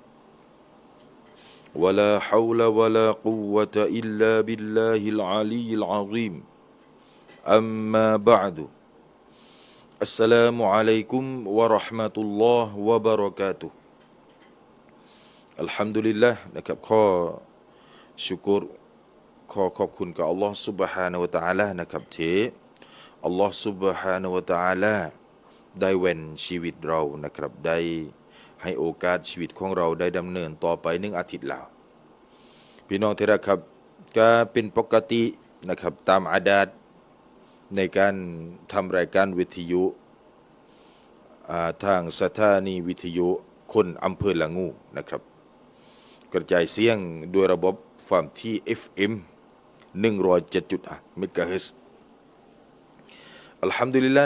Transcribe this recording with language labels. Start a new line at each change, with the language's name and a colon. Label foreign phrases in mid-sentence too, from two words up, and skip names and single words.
Arabic: ولا حول ولا قوة إلا بالله العلي العظيم أما بعد السلام عليكم ورحمة الله وبركاته الحمد لله
Thai: นะครับข้อชุกรขอขอบคุณกับอัลลอฮ์ سبحانه และ تعالى นะครับที่อัลลอฮ์ سبحانه และ تعالى ได้เว้นชีวิตเรานะครับได้ให้โอกาสชีวิต ของเราได้ดำเนินต่อไป1 อาทิตย์แล้วพี่น้องที่รักครับก็เป็นปกตินะครับตามอาดาตในการทำรายการวิทยุทางสถานีวิทยุคนอำเภอละงูนะครับกระจายเสียงด้วยระบบความถี่ FM 107.5 เมกะเฮิรตซ์อัลฮัมดุลิลละห์